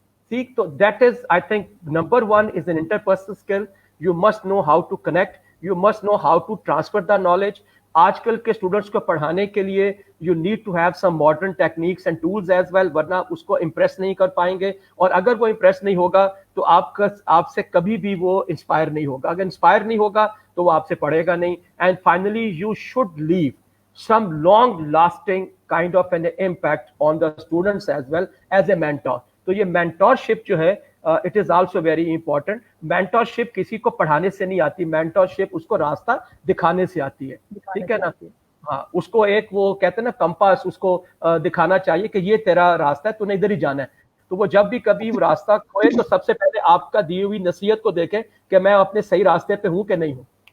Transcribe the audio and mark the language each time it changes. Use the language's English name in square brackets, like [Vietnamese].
[English] ٹھیک تو that is I think number 1 is an interpersonal skill. You must know how to connect. You must know how to transfer the knowledge. [Hindi] आजकल के students को पढ़ाने के लिए you need to have some modern techniques and tools as well, वरना उसको impress नहीं कर पाएंगे, और अगर वो इम्प्रेस नहीं होगा तो आपसे कभी भी वो इंस्पायर नहीं होगा, अगर इंस्पायर नहीं होगा तो वो आपसे पढ़ेगा नहीं. [English] And finally you should leave some long lasting kind of an impact on the students as well as a mentor. तो ये mentorship जो है it is also very important. [Hindi] mentorship किसी को पढ़ाने से नहीं आती, mentorship उसको रास्ता दिखाने से आती है, ठीक है ना. हाँ, उसको एक वो कहते हैं ना कंपास, उसको दिखाना चाहिए कि ये तेरा रास्ता है, तूने इधर ही जाना है. तो वो जब भी कभी वो रास्ता खोए तो सबसे पहले आपका दी हुई नसीहत को देखे कि मैं अपने सही रास्ते पे हूँ कि नहीं हूँ.